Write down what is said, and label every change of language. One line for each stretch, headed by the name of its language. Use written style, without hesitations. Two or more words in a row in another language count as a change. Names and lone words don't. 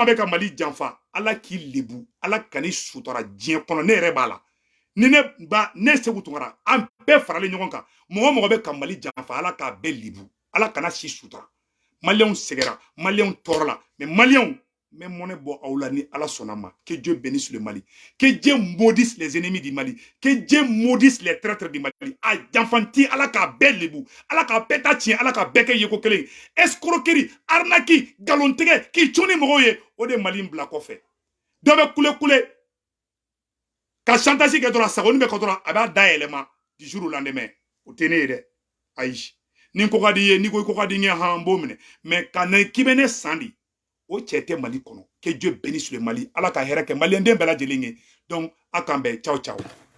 Bambara: bɛ ka Mali janfa ala k'i lebu ala kan'i sutura diɲɛ kɔnɔ ne yɛrɛ b'a la ni ne Segu Tunkara an bɛɛ faralen ɲɔgɔn kan mɔgɔ mɔgɔ bɛ ka Mali janfa ala k'a bɛɛ lebu ala kana si sutura maliyɛnw sɛgɛra maliyɛnw tɔɔrɔ la mais maliyɛnw n bɛ mɔnɛ bɔ aw la ni ala sɔnna ma
French: que Dieu bénisse le Mali que Dieu maudisse les ennemis du Mali que Dieu maudisse les traîtres du Mali
Bambara: a janfanti ala k'a bɛɛ lebu ala k'a bɛɛ ta tiɲɛ ala k'a bɛɛ kɛ yeko kelen ye
French: escroquerie arnaque
Bambara: galontigɛ k'i cun ni mɔgɔw ye o de Mali bila kɔfɛ dɔ bɛ kule ka chantage kɛ dɔrɔn a sagoni bɛ kɛ dɔrɔn a b'a da yɛlɛma
French: du jour au lendemain
Bambara: o tɛ ne ye dɛ ayi ni ko ka di ye ni ko ka di n ye han n b'o minɛ mais ka na k'i bɛ ne san de o cɛ tɛ Mali kɔnɔ
French: que Dieu bénisse le Mali
Bambara: ala ka hɛrɛ kɛ maliyɛnden bɛɛ lajɛlen ye donc a k'an bɛn
Italian: ciao ciao